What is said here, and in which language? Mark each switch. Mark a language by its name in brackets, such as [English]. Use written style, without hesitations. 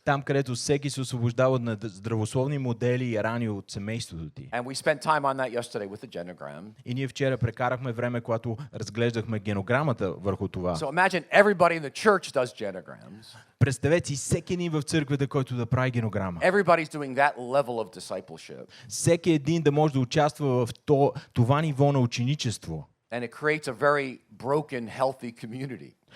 [Bulgarian] Там, където всеки се освобождава от здравословни модели и рани от семейството ти. [English] And we spent time on that yesterday with the genogram. [Bulgarian] И ние вчера прекарахме време, когато разглеждахме генограмата върху това. [English] So imagine everybody in the church does genograms. [Bulgarian] Представете си всеки един в църквата, който да прави генограма. [English] Everybody's doing that level of discipleship. [Bulgarian] Всеки един да може да участва в това ниво на ученичество. [English] And it creates a very broken, healthy community.